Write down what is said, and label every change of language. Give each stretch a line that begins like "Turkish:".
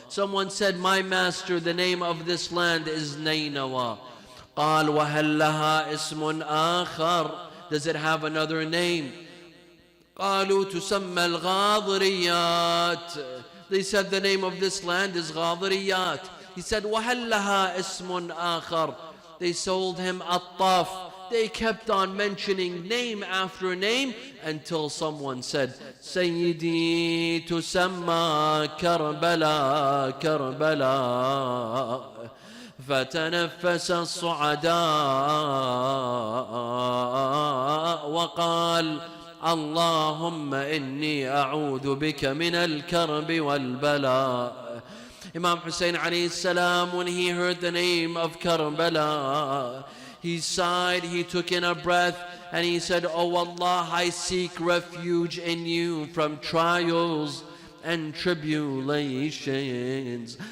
English: Someone said, my master, the name of this land is Nainawa.
Arabic: قال وهل لها اسم آخر.
English: Does it have another name?
Arabic: قالوا تسمى الغاضريات.
English: They said the name of this land is Ghadariyat. He said
Arabic: وهل لها اسم آخر.
English: They sold him Attaf. They kept on mentioning name after name until someone said,
Arabic: Sayyidi tusamma
English: Karbala Karbala.
Arabic: فتنفس الصعداء وقال اللهم إني أعوذ بك من الكرب والبلاء.
English: Imam Hussein alayhi salam, when he heard the name of Karbala, he sighed, he took in a breath, and he said, Oh Allah, I seek refuge in you from trials and tribulations.